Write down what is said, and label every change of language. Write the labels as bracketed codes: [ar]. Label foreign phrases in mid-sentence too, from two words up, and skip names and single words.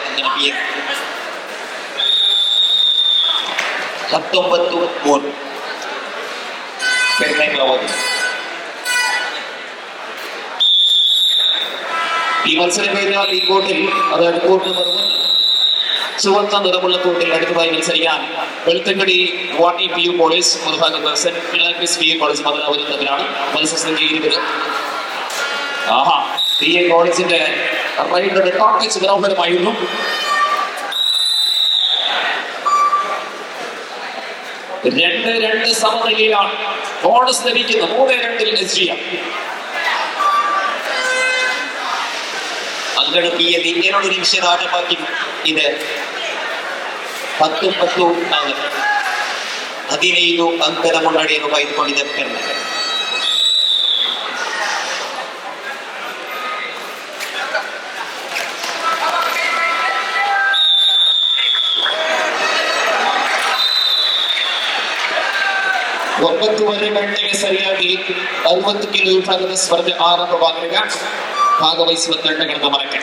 [ml] BA 19-3 ഈ മത്സരം കഴിഞ്ഞാൽ ഈ കോർട്ടിൽ, അതായത് കോർട്ട് നമ്പർ 1 ചുവന്ന നിറമുള്ള കോർട്ടിൽ അടുത്തതായി മത്സരിക്കാൻ വെളുത്തങ്കടി വാട്ടി PU കോളേജ്, മറുഭാഗത്ത് സെന്റ് ഫിലാൽഫിസ് PU കോളേജ് മതനാവരും തമ്മിലാണ്. മത്സരസംഖ്യ 20. BA കോളേജിന്റെ റൈഡറുടെ ടോപ്പിച്ച് മനോഹരമായിരുന്നു. രണ്ട് സമനിലയിലാണ്. ബോണസ് ലഭിക്കുന്നു [kn] 3-2 SDM. ಅಂಗಡಬಿಯಲ್ಲಿ 2 ನಿಮಿಷದ ಆಟ ಬಾಕಿ ಇದೆ. 15 ಅಂಕದ ಮುನ್ನಡೆಯನ್ನು ಕಾಯ್ದುಕೊಂಡಿದೆ ಕರ್ನಾಟಕ. ಗಂಟೆಗೆ ಸರಿಯಾಗಿ 60 ಕಿಲೋ ವಿಭಾಗದ ಸ್ಪರ್ಧೆ ಆರಂಭವಾದಾಗ ಭಾಗವಹಿಸುವ ತಂಡಗಳ ಗಮನಕ್ಕೆ.